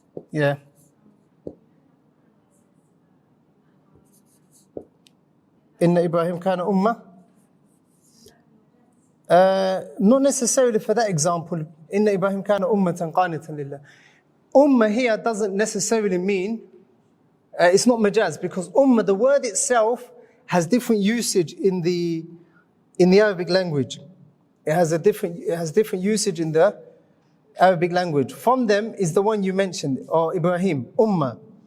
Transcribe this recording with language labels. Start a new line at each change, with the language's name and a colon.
English: Yeah.
Arabic: إن إبراهيم كان أمة.
English: Not necessarily for that example.
Arabic: إن إبراهيم كان أمة قانتا لله.
English: Ummah here doesn't necessarily mean, it's not majaz, because ummah, the word itself has different usage in the Arabic language. It has different usage in the Arabic language. From them is the one you mentioned, or Ibrahim, ummah.